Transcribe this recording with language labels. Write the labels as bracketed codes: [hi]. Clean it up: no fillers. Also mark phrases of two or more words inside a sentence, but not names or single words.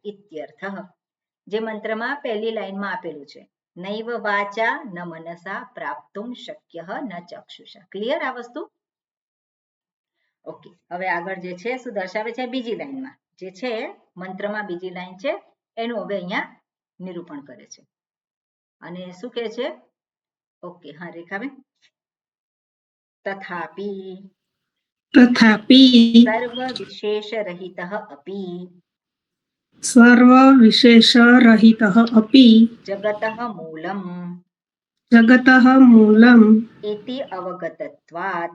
[gu] ઇત્યર્થઃ, જે મંત્રમાં પહેલી લાઈનમાં આપેલું છે, [sa] नैव वाचा न मनसा प्राप्तुम् शक्यः न चक्षुषा. [gu] ક્લિયર આ વસ્તુ? ઓકે, હવે આગળ જે છે શું દર્શાવે છે? બીજી લાઈનમાં જે છે મંત્રમાં બીજી લાઈન છે એનું હવે અહીંયા નિરૂપણ કરે છે. અને શું કહે છે? ઓકે, હા રેખાબેન. [sa] તથાપિ तथापि सर्वविशेषरहितः अपि सर्वविशेषरहितः अपि जगतः मूलम् जगतः मूलम् इति अवगतत्वात्